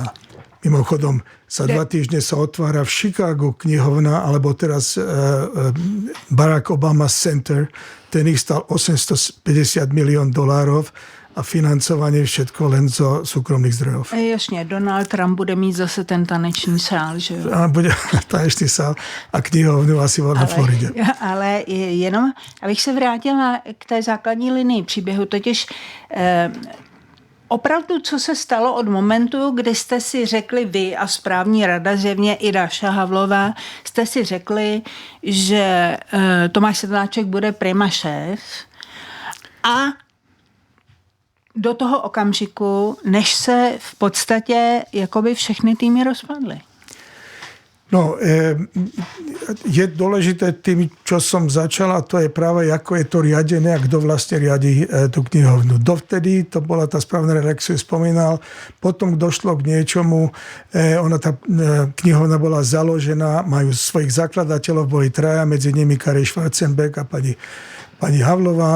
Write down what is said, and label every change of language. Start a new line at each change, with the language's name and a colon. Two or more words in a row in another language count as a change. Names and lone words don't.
Slovak: Mimochodom, za 2 týždne sa otvára v Chicagu knihovna, alebo teraz Barack Obama Center, ten ich stal $850 milión a financovanie všetko len zo súkromných zdrojov.
Czech: Jasně, Donald Trump bude mít zase ten taneční sál, že jo? A bude taneční sál a knihovnu asi na Floridě. Ale jenom, abych se vrátila k té základní linii příběhu, totiž opravdu, co se stalo od momentu, kdy jste si řekli vy a správní rada, zjevně i Dáša Havlová, jste si řekli, že Tomáš Sedláček bude prima šéf a do toho okamžiku, než se v podstatě jakoby všechny týmy rozpadly. No,
Slovak: je dôležité tým, čo som začal, a to je práve, ako je to riadené a kto vlastne riadi tú knihovnu. Dovtedy to bola tá správna rada, ako som spomínal, potom došlo k niečomu, tá knihovna bola založená, majú svojich zakladateľov, boli traja, medzi nimi Kari Schwarzenberg a pani Havlová.